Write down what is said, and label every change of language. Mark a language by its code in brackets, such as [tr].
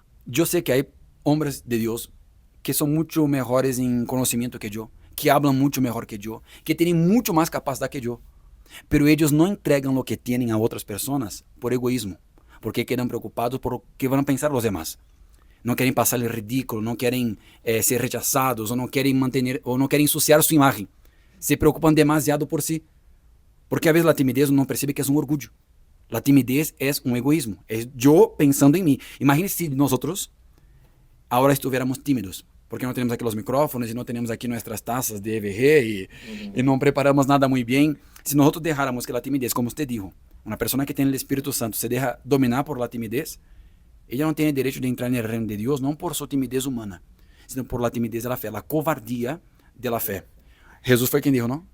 [pt] Eu sei que há homens de Deus que são muito melhores em conhecimento que eu, que hablam muito melhor que eu, que têm muito mais capacidade que eu. Pero eles não entregam o que têm a outras pessoas por egoísmo, porque quedam preocupados por o que vão pensar os demais. Não querem passar o ridículo, não querem ser rechazados, ou não querem ensuciar sua imagem. Se preocupam demasiado por si. Porque a vezes a timidez não percebe que é um orgulho. A timidez é um egoísmo. É eu pensando em mim. Imagine se nós outros [es] ahora estuviéramos tímidos, porque no tenemos aquí los micrófonos y no tenemos aquí nuestras tazas de EVG y no preparamos nada muy bien. Si nosotros dejáramos que la timidez, como usted dijo, una persona que tiene el Espíritu Santo se deja dominar por la timidez, ella no tiene derecho de entrar en el reino de Dios, no por su timidez humana, sino por la timidez de la fe, la cobardía de la fe. Jesús fue quien dijo, ¿no?